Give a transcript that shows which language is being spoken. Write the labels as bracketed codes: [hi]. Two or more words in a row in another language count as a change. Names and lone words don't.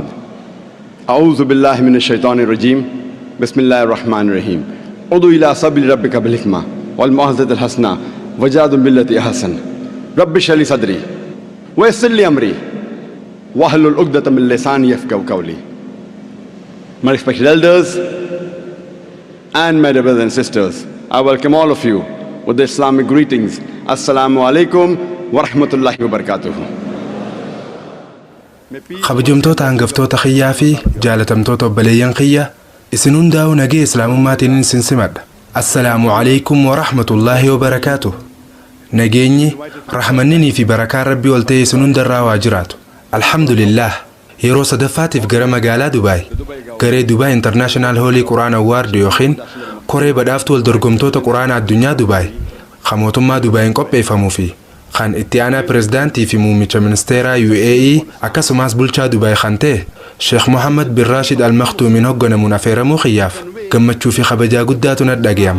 [ar] أعوذ بالله من الشيطان الرجيم، بسم الله الرحمن الرحيم. ادع إلى سبيل ربك بالحكمة والموعظة الحسنة وجادل بالتي أحسن. رب اشرح لي صدري ويسر لي أمري واحلل عقدة من لساني يفقهوا قولي. [en] My respected elders and my brothers and sisters, I welcome all of you with the Islamic greetings. [ar] السلام عليكم ورحمة الله وبركاته. [om] Kabajamtoota hangaftoota xiyyaa fi jaalatamtoota obboleeyyan xiyya isin hundaa'u nagee islaamummaatiin isin simadha. [ar] السلام عليكم ورحمة الله وبركاته. [om] Nageenyi rahmanninii fi barakaan rabbii ol ta'e isin hundarraa waa jiraatu. Alhamdulillah, yeroo sadaffaatiif gara magaalaa Dubaay garee Dubaay International Holy Quran Award yookiin koree badhaaftuu wal dorgomtoota quraana addunyaa Dubaay kan mootummaa Dubaayin qopheeffamuu fi kan itti aanaa pirezidaantii fi muummicha ministeeraa UAE akkasumas bulchaa Dubaay kan ta'e Sheekh Mohammed bin Rashid Al Maktuumiin hoogganamuun affeeramuu xiyyaaf gammachuu fi kabajaa guddaatu natti dhaga'ama.